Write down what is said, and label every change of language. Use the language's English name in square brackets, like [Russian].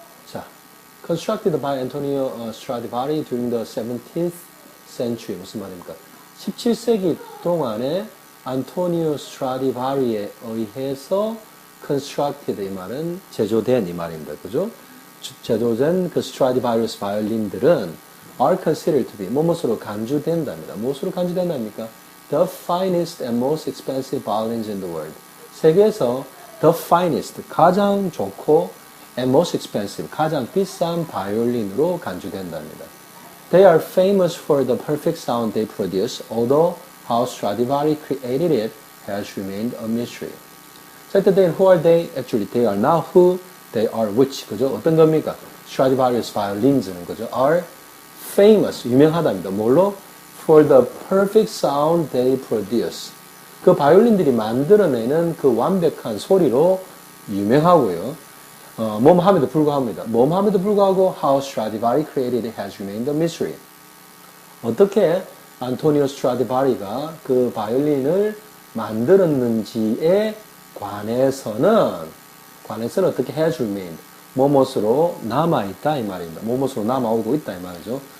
[English] 자, constructed by Antonio Stradivari during the 17th century [Korean] 무슨 말입니까? 17세기 동안에 안토니오 스트라디바리에 의해서 constructed 이 말은 제조된 이 말입니다. 그죠? 제조된 그 스트라디바리우스 바이올린들은 [English] are considered to be [Korean] 무엇으로 간주된답니다. 무엇으로 간주된답니까? [English] The finest and most expensive violins in the world. [Korean] 세계에서 [English] the finest, [Korean] 가장 좋고 [English] and most expensive, [Korean] 가장 비싼 바이올린으로 간주된답니다. [English] They are famous for the perfect sound they produce, although how Stradivari created it has remained a mystery. So then who are they? Actually, they are not who, they are which. [Korean] 그죠? 어떤 겁니까? [English] Stradivarius violins는 그죠? Are famous, [Korean] 유명하답니다. 뭘로? [English] For the perfect sound they produce. [Korean] 그 바이올린들이 만들어내는 그 완벽한 소리로 유명하고요. 몸함에도 불구하고 [English] how Stradivari created it has remained a mystery. [Korean] 어떻게 안토니오 스트라디바리가 그 바이올린을 만들었는지에 관해서는 어떻게 [English] has remained [Korean] 뭐뭇으로 남아있다 이 말입니다. 뭐뭇으로 남아오고 있다 이 말이죠.